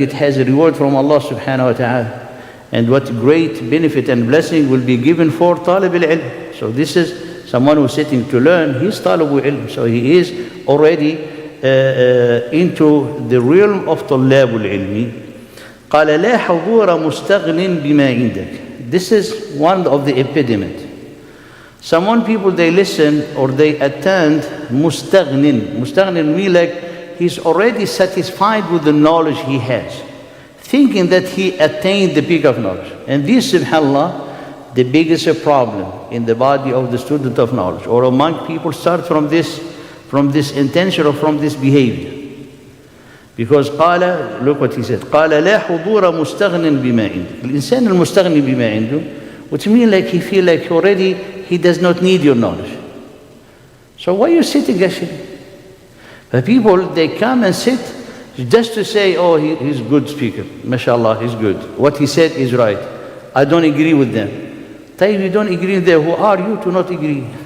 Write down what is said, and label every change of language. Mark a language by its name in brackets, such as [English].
[English] It has a reward from Allah subhanahu wa ta'ala. And what great benefit and blessing will be given for talib al-ilm. So this is someone who's sitting to learn, he's talib al-ilm. So he is already into the realm of [Arabic] طلاب العلم. قال لا حضور مستغن بما عندك. [English] This is one of the impediment. Some people, they listen or they attend مستغن. مستغن means like he's already satisfied with the knowledge he has, thinking that he attained the peak of knowledge. And this, subhanAllah, the biggest problem in the body of the student of knowledge or among people start from this intention or from this behavior. Because قال, look what he said, [Arabic] قال لا حضور مستغن بما عندك. الإنسان المستغني بما عنده, [English] which means like he feel like already he does not need your knowledge. So why are you sitting actually? The people, they come and sit just to say, oh, he's a good speaker, mashallah, he's good. What he said is right. I don't agree with them. If you don't agree with them, who are you to not agree?